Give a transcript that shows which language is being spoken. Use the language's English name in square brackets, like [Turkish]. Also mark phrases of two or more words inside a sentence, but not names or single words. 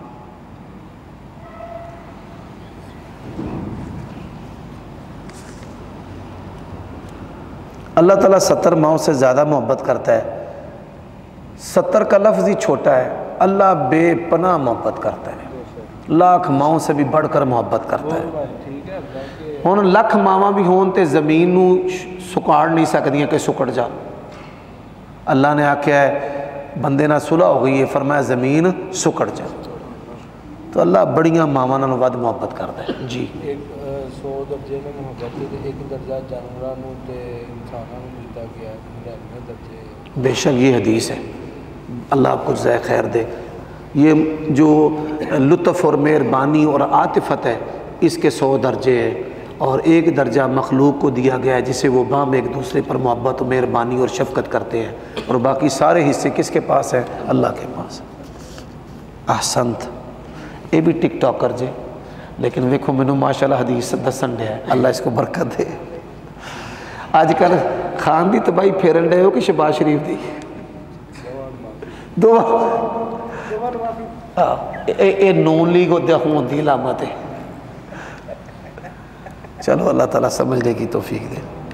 [Urdu] اللہ تعالیٰ 70 ماؤں سے زیادہ محبت کرتا ہے. 70 کا لفظ ہی چھوٹا ہے، اللہ بے پناہ محبت کرتا ہے، لاکھ ماؤں سے بھی بڑھ کر محبت کرتا ہے. [Punjabi] ہݨ لکھ ماواں بھی ہوݨ تے زمین نوں سکاڑ نہیں سکدیاں کہ سکڑ جا. اللہ نے آکھیا ہے بندے نال صلح ہو گئی ہے، فرمایا زمین سکڑ جا. تو اللہ بڑیاں ماواں نال ود محبت کردا ہے جی. ایک 100 درجے میں محبت ہے تے ایک درجہ جانوراں نوں تے انساناں نوں دتا گیا ہے 99 درجے. [Urdu] بے شک یہ حدیث ہے. اللہ آپ کو جزائے خیر دے. یہ جو لطف اور مہربانی اور عاطفت ہے اس کے 100 درجے ہیں، اور ایک درجہ مخلوق کو دیا گیا ہے جسے وہ باہم ایک دوسرے پر محبت و مہربانی اور شفقت کرتے ہیں، اور باقی سارے حصے کس کے پاس ہیں؟ اللہ کے پاس. احسنت. یہ بھی ٹک ٹاکر [Punjabi] جے، لیکن ویکھو مینوں ماشاءاللہ حدیث دسن دیا ہے، [Urdu] اللہ اس کو برکت دے. [Punjabi] آج کل خان دی تباہی پھیرن ڈے ہو کہ شہباز شریف دی دو اے نون لیگ ہون دی علامت ہے. [Urdu] چلو اللہ تعالیٰ سمجھنے کی توفیق دے.